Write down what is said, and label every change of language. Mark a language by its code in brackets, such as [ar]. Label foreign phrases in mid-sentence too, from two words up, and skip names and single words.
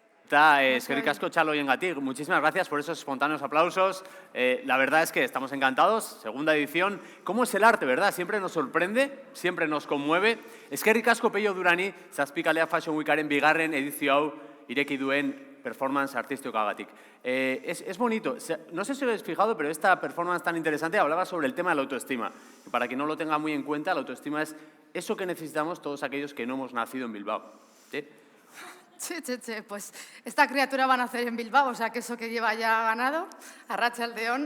[eu] Eskerrik asko Txaloiengatik. [es] Muchísimas gracias por esos espontáneos aplausos. La verdad es que estamos encantados. Segunda edición. ¿Cómo es el arte, verdad? Siempre nos sorprende, siempre nos conmueve. [eu] Eskerrik asko Pello Durani, Zazpikalea Fashion Weekaren bigarren edizio hau ireki duen performance artísticagatik. [es] Es bonito. No sé si lo habéis fijado, pero esta performance tan interesante hablaba sobre el tema de la autoestima. Y para quien no lo tenga muy en cuenta, la autoestima es eso que necesitamos todos aquellos que no hemos nacido en Bilbao. ¿Sí? Pues esta criatura va a nacer en Bilbao, o sea que eso que lleva ya ganado, Arratsaldeon.